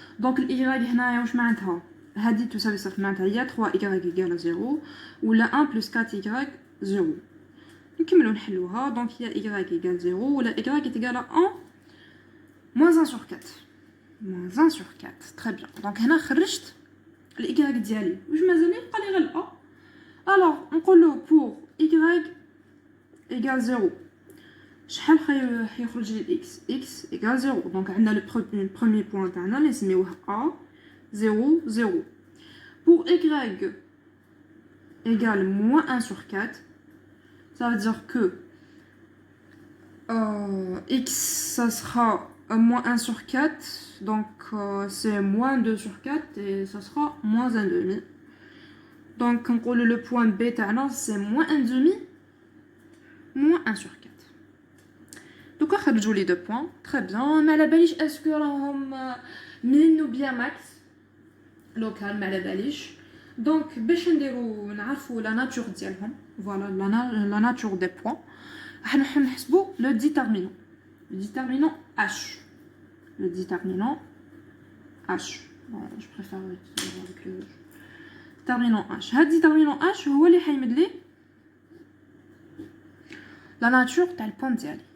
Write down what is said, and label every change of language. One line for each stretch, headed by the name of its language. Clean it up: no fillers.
Arabic: Donc y هنايا واش معناتها؟ هذه تساوي صفر، معناتها هي 3y égale 0 ولا 1 plus 4y 0. نكملوا نحلوها. دونك هي y égale 0 ولا
French: y est égal à 1 moins 1 sur 4. Moins 1 sur 4. Très bien.
Arabic: Donc, هنا خرجت ال y ديالي. واش مازال يبقى لي غير ال a.
French: Alors,
Arabic: نقولو
French: pour y égale 0.
Arabic: شحال حيخرج لي x égale 0. Donc, عندنا
French: le premier point
Arabic: تاعنا اللي نسميوه a 0 0.
French: Pour y égale moins 1 sur 4, ça veut dire que x, ça sera moins 1 sur 4, donc c'est moins 2 sur 4 et ça sera moins 1 demi. Donc le point B, c'est moins 1 demi, moins 1 sur 4. Donc on a les deux points, très bien. Mais la baliche, est-ce que min ou bien max local, mais la baliche. Donc,
Arabic: باش نديرو نعرفوا
French: la nature ديالهم, voilà la nature des points.
Arabic: راح نحسبوا
French: le déterminant. Le déterminant H. Le déterminant H. Bon, je préfère avec le déterminant H.
Arabic: هاد déterminant H هو اللي حيمد لي la nature تاع البوان ديالي.